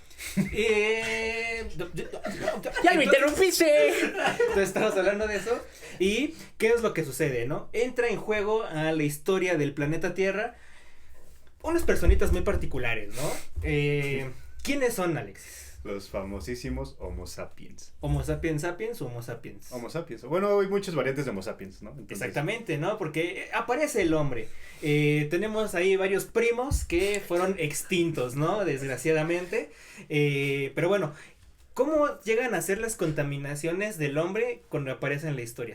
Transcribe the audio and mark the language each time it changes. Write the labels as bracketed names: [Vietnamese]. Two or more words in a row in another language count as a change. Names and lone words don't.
[Spanish] ¡Ya lo interrumpiste! Entonces estamos hablando de eso. ¿Y qué es lo que sucede, no? Entra en juego a la historia del planeta Tierra unas personitas muy particulares, ¿no? ¿Quiénes son, Alexis? Los famosísimos Homo sapiens. ¿Homo sapiens sapiens o Homo sapiens? Homo sapiens. Bueno, hay muchas variantes de Homo sapiens, ¿no? Entonces, Exactamente, ¿no? Porque aparece el hombre. Tenemos ahí varios primos que fueron extintos, ¿no? Desgraciadamente. Pero bueno, ¿cómo llegan a ser las contaminaciones del hombre cuando aparece en la historia?